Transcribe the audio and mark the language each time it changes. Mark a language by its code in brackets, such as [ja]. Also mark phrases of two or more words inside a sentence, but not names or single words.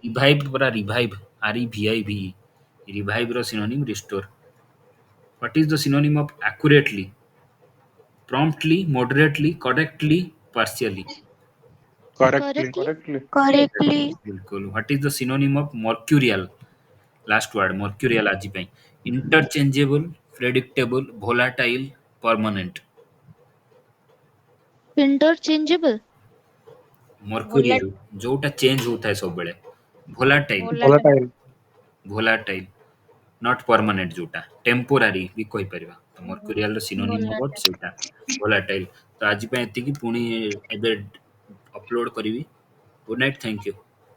[en] revive ପରା revive REVIVE revive ର synonym restore what is the synonym of accurately promptly moderately correctly partially Correctly. Correctly. Correctly. बिल्कुल what is the synonym of mercurial last word mercurial [or] ଆଜି ପାଇଁ [en] interchangeable predictable volatile permanent Interchangeable. [or] mercurial ଯୋଉଟା ଚେଞ୍ଜ ହଉଥାଏ ସବୁବେଳେ volatile [en] Volatile. Volatile. volatile not permanent [or] ଯୋଉଟା temporary ବି କହିପାରିବା ତ mercurial ର synonym ହବ [en] Volatile. [or] ସେଇଟା volatile ତ ଆଜି ପାଇଁ ଏତିକି ପୁଣି ଏବେ ଅପଲୋଡ କରିବି [en] good night thank you